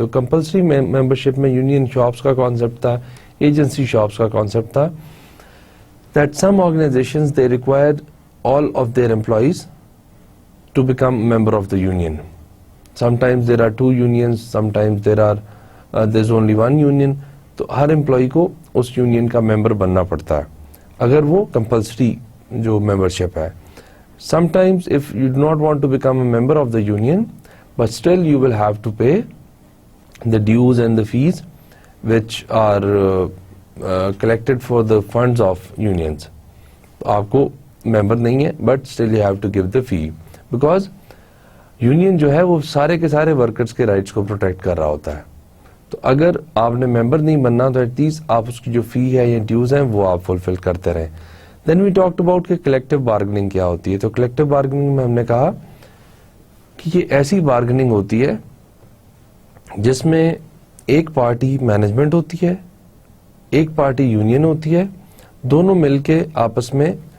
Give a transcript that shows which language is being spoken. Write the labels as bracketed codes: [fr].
[ur] تو compulsory membership میں union shops کا کانسیپٹ تھا, [en] Agency shops کا concept تھا, that some organizations they require all of their employees to become member of the union. Sometimes there are 2 unions, sometimes there is only 1 union. [ur] تو ہر employee کو اس union کا ممبر بننا پڑتا ہے اگر وہ کمپلسری جو ممبرشپ ہے. [en] Sometimes if you do not want to become a member of the union, but still you will have to pay the dues and the fees which are collected for the funds of unions. [ur] آپ کو ممبر نہیں ہے [en] but still you have to give the fee, [ur] because union جو ہے وہ سارے کے سارے ورکرز کے رائٹس کو پروٹیکٹ کر رہا ہوتا ہے. تو اگر آپ نے ممبر نہیں بننا تو ایٹ لیسٹ آپ اس کی جو فی ہے یا ڈیوز ہیں وہ آپ فلفل کرتے رہیں. [en] then we talked about [ur] کہ کلیکٹو بارگننگ کیا ہوتی ہے. تو کلیکٹو بارگننگ میں ہم نے کہا کہ یہ ایسی بارگننگ ہوتی ہے جس میں ایک پارٹی مینجمنٹ ہوتی ہے, ایک پارٹی یونین ہوتی ہے, دونوں مل کے آپس میں